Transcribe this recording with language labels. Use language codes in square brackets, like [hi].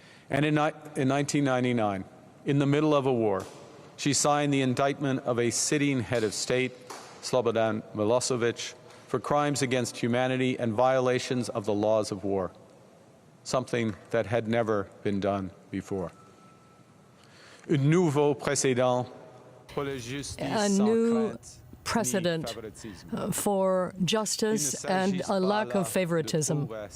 [en] And in 1999, in the middle of a war, she signed the indictment of a sitting head of state, Slobodan Milosevic, for crimes against humanity and violations of the laws of war, something that had never been done before. [fr] Un nouveau précédent pour la justice [en] A new precedent for justice and a lack of favoritism.